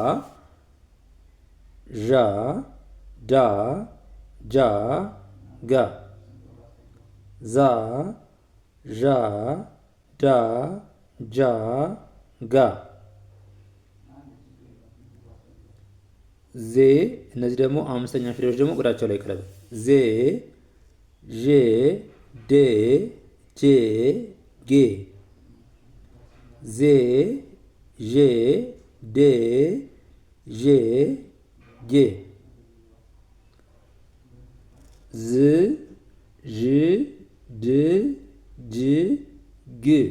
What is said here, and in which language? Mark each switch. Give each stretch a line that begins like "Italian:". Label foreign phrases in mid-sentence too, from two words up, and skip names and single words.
Amharic: ዣ ዳ ጃ ጋ። ዛ ዣ ዳ ጃ ጋ ዜ እነዚህ ደግሞ አምስተኛ ፊደሎች ደግሞ እግራቸው ላይ ቀለበት ዜ ዤ ዴ ጄ ጌ ዜ ዤ ዴ ዤ ጌ ዝ ዥ ድ ጅ ግ